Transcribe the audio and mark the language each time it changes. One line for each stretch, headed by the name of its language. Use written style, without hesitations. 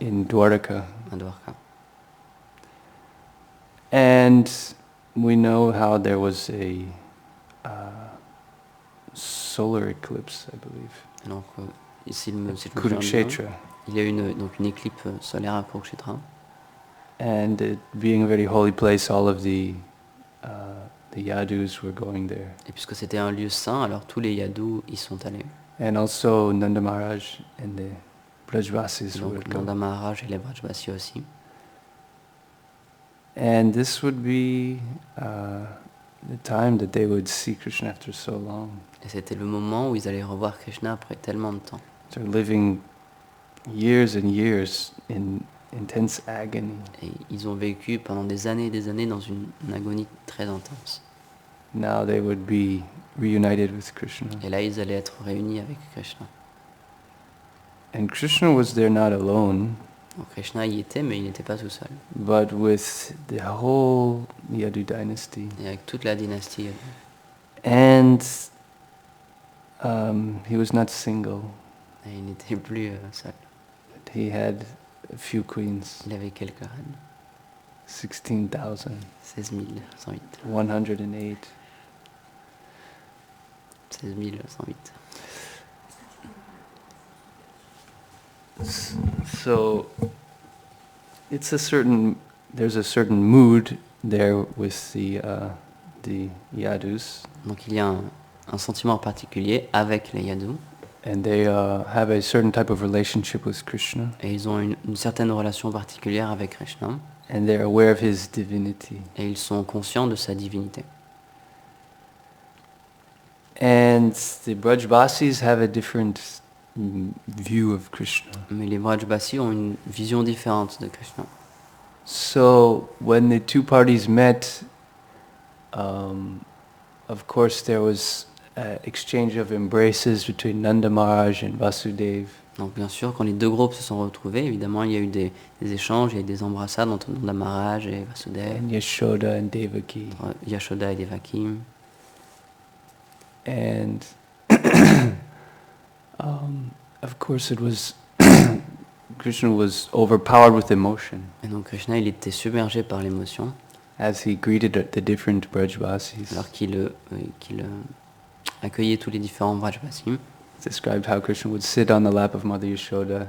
English: In Dwarka.
French: À Dwarka.
English: And we know how there was a solar eclipse, I believe.
French: Donc ici
English: Kurukshetra.
French: Il y a eu une éclipse solaire à Kurukshetra.
English: And it being a very holy place, all of the yadus were going there.
French: Et puisque c'était un lieu saint, alors tous les yadus y sont allés.
English: And also Nanda Maharaj and the Brajvasis would go.
French: Nanda Maharaj et les Brajvasis aussi.
English: And this would be the time that they would see Krishna after so long.
French: Et c'était le moment où ils allaient revoir Krishna après tellement de temps.
English: So living years and years in intense agony.
French: Et ils ont vécu pendant des années dans une agonie très intense.
English: now they would be reunited with Krishna.
French: Et là, ils allaient être réunis avec Krishna.
English: And Krishna was there not alone,
French: Donc Krishna y était, mais il n'était pas tout seul.
English: but with the whole Yadu dynasty.
French: Et avec toute la dynastie.
English: And he was not single.
French: Et il n'était plus seul.
English: He had a few queens.
French: Il avait quelques reines.
English: 16,000.
French: 16 108.
English: 108.
French: 16 108.
English: So there's a certain mood there with the Yadus.
French: Donc il y a un sentiment particulier avec les Yadus.
English: And they have a certain type of relationship with Krishna.
French: Et ils ont une certaine relation particulière avec Krishna.
English: And they're aware of his divinity.
French: Et ils sont conscients de sa divinité.
English: And the Brajbasis have a different view of Krishna.
French: Mais les Vrajbasis ont une vision différente de Krishna.
English: So when the two parties met, of course there was exchange of embraces between Nanda Maharaj and Vasudeva.
French: Donc bien sûr, quand les deux groupes se sont retrouvés, évidemment, il y a eu des échanges, il y a eu des embrassades entre Nanda Maharaj et Vasudeva,
English: And Yashoda and Devaki.
French: entre Yashoda et Devaki.
English: And of course it was Krishna was overpowered with emotion
French: Et donc Krishna, il était submergé par l'émotion,
English: as he greeted the different Brajbasis.
French: alors qu'il accueillait tous les différents Vrajbasis.
English: Described how Krishna would sit on the lap of Mother Yashoda,